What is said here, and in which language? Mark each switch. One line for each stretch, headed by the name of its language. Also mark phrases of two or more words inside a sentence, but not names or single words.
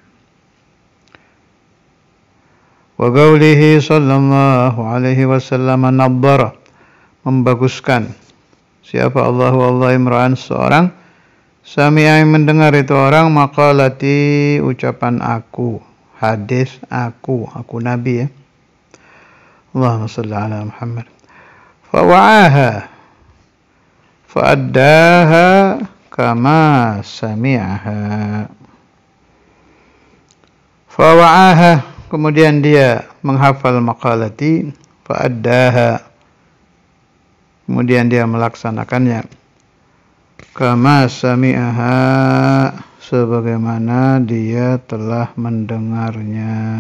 Arabic: وقوله صلى الله عليه وسلم نضر,
Indonesian: membaguskan. Siapa
Arabic: الله امرأ,
Indonesian: seorang, sami'a, mendengar itu orang, maqalati, ucapan aku, hadis aku Nabi ya.
Arabic: اللهم صل على محمد. فوعاها فأداها كما سمعها. Fawa'aha,
Indonesian: kemudian dia menghafal maqalati, fa'addaha, kemudian dia melaksanakannya,
Arabic: كما سمعها,
Indonesian: sebagaimana dia telah mendengarnya.